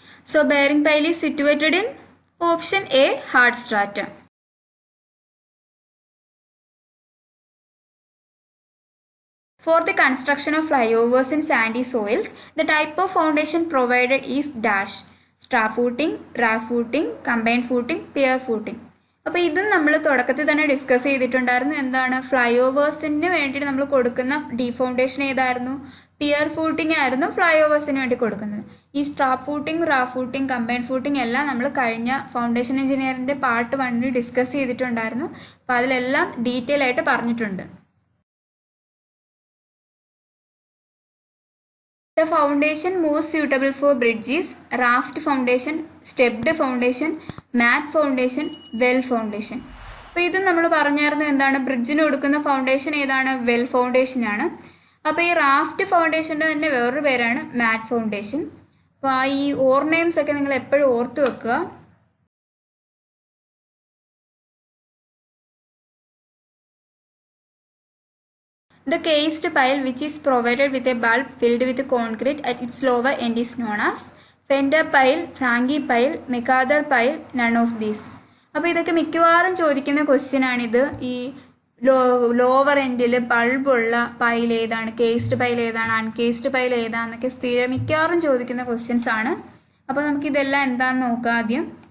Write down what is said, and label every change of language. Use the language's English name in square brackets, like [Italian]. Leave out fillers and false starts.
[English] So bearing pile is situated in option A, hard strata. For the construction of flyovers in sandy soils, the type of foundation provided is dash, strap footing, raft footing, combined footing, pier footing. [Malayalam] അപ്പോൾ ഇതും നമ്മൾ തുടക്കത്തിൽ തന്നെ discuss ചെയ്തിട്ടുണ്ടായിരുന്നു. എന്താണ്, fly ഓവേഴ്സിന് വേണ്ടിയിട്ട് നമ്മൾ കൊടുക്കുന്ന ഡീഫൗണ്ടേഷൻ ഏതായിരുന്നു, പിയർ ഫൂട്ടിംഗ് ആയിരുന്നു ഫ്ലൈ ഓവേഴ്സിന് വേണ്ടി കൊടുക്കുന്നത്. ഈ strap footing, Raf footing, combined footing എല്ലാം നമ്മൾ കഴിഞ്ഞ ഫൗണ്ടേഷൻ എഞ്ചിനീയറിൻ്റെ പാർട്ട് 1 ഡിസ്കസ് ചെയ്തിട്ടുണ്ടായിരുന്നു. അപ്പോൾ അതിലെല്ലാം ഡീറ്റെയിൽ ആയിട്ട് പറഞ്ഞിട്ടുണ്ട്. [English] The foundation most suitable for bridges, raft foundation, stepped foundation, mat foundation, well foundation. [Malayalam] അപ്പോൾ ഇത് നമ്മൾ പറഞ്ഞായിരുന്നു എന്താണ്, ബ്രിഡ്ജിന് കൊടുക്കുന്ന ഫൗണ്ടേഷൻ ഏതാണ്, വെൽ ഫൗണ്ടേഷൻ ആണ്. അപ്പോൾ ഈ റാഫ്റ്റ് ഫൗണ്ടേഷൻ്റെ തന്നെ വേറൊരു പേരാണ് മാറ്റ് ഫൗണ്ടേഷൻ. അപ്പോൾ ഈ നെയിംസ് ഒക്കെ നിങ്ങൾ എപ്പോഴും ഓർത്ത് വെക്കുക. [English] The cased pile which is provided with a bulb filled with concrete at its lower end is known as fender pile, Frangi pile, McArthur pile, none of these. [Malayalam] അപ്പോൾ ഇതൊക്കെ മിക്കവാറും ചോദിക്കുന്ന ക്വസ്റ്റ്യൻ ആണിത്. ഈ ലോവർ എൻഡിൽ ബൾബുള്ള പൈൽ ഏതാണ്, cased pile ഏതാണ്, അൺകേസ്ഡ് pile ഏതാണെന്നൊക്കെ സ്ഥിരം മിക്കവാറും ചോദിക്കുന്ന ക്വസ്റ്റ്യൻസ് ആണ്. അപ്പോൾ നമുക്കിതെല്ലാം എന്താണെന്ന് നോക്കാം ആദ്യം.